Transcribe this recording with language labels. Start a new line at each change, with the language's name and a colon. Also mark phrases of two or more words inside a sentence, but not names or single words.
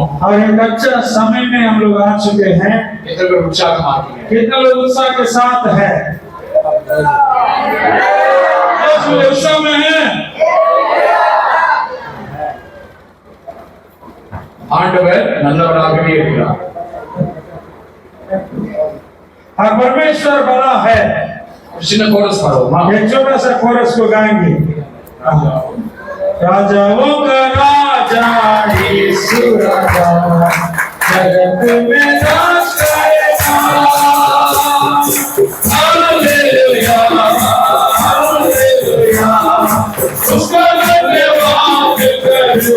Hindi: और एक अच्छा समय में हम लोग आ चुके हैं। कितने लोग उत्साह हैं, कितने लोग उत्साह के साथ है? उत्साह में है।
Tamil: ஆண்டவர் நல்லவராகவே இருக்கிறார்।
Hindi: और परमेश्वर बड़ा है।
Tamil: சின்ன கோரஸ் பாடுவோமா?
Hindi: एक छोटा सा कोरस को गाएंगे। राजाओं का राजा यीशु राजा जगत में राज करेगा। हालेलुया हालेलुया उसका धन्यवाद करो।